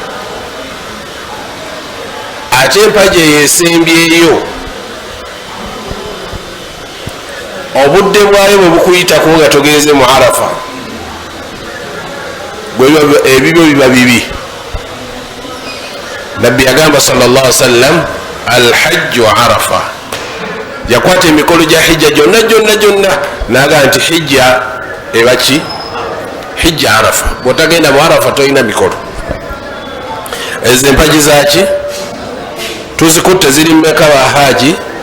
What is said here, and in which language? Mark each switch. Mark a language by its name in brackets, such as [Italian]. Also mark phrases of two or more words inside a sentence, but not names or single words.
[Ganda] ate empaji eyesembyeyo obudde bwayo bwe bukuyitako nga togeze mu arafa, ebibyo biba bibi. nabbi yagamba [Arabic] صلى الله عليه وسلم الحج عرفة, [Ganda] yakwata emikolo gya hijja gyonna naga nti hijja ebaki hijja arafa. bwotagenda mu arafa tolina mikolo. ezo empaji zaki tuzikutte ziri mmeka ba haji.